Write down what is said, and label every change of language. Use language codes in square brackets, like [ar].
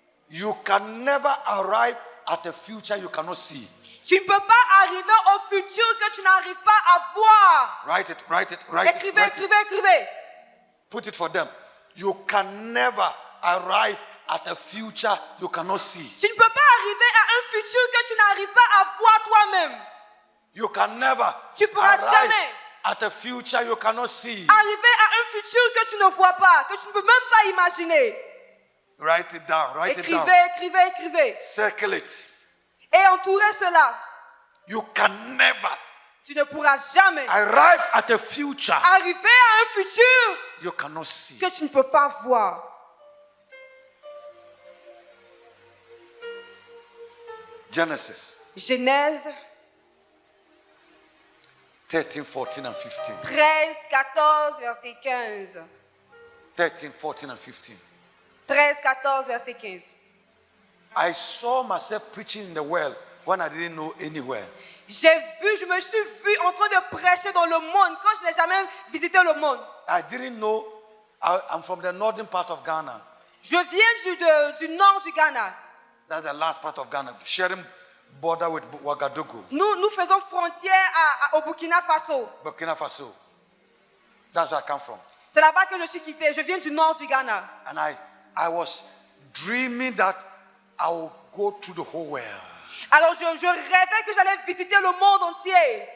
[en] You can never arrive at a future you cannot see. [fr] Tu ne peux pas arriver au futur que tu n'arrives pas à voir. [en] Write it, write it, write it. [fr] Écrivez, [en] Write it. [fr] écrivez, écrivez. [en] Put it for them. You can never arrive at a future you cannot see. [fr] Tu ne peux pas arriver à un futur que tu n'arrives pas à voir toi-même. [en] You can never [fr] Tu pourras [en] arrive [fr] jamais [en] at a future you cannot see. [fr] arriver à un futur que tu ne vois pas, que tu ne peux même pas imaginer. [en] Write it down. Write it down. [fr] Écrivez, écrivez, écrivez. [en] Circle it. [fr] Et entourez cela. [en] You can never [fr] Tu ne pourras jamais [en] arrive at a future [fr] arriver à un futur [en] you cannot see. [fr] que tu ne peux pas voir. [en] Genesis [fr] Genèse [en] 13, 14, and 15. [fr] 13, 14, verset 15. [en] 13, 14, and 15. [fr] 13, 14, verset 15. [en] I saw myself preaching in the world when I didn't know anywhere. [fr] Je me suis vu en train de prêcher dans le monde quand je n'ai jamais visité le monde. [en] I didn't know. I'm from the northern part of Ghana. [fr] Je viens du nord du Ghana. [en] That's the last part of Ghana, sharing border with Ouagadougou, [fr] Nous faisons frontière au Burkina Faso. [en] Burkina Faso. That's where I come from. [fr] C'est là-bas que je suis quitté. Je viens du nord du Ghana. [en] And I was dreaming that I would go through the whole world. [fr] Alors je rêvais que j'allais visiter le monde entier.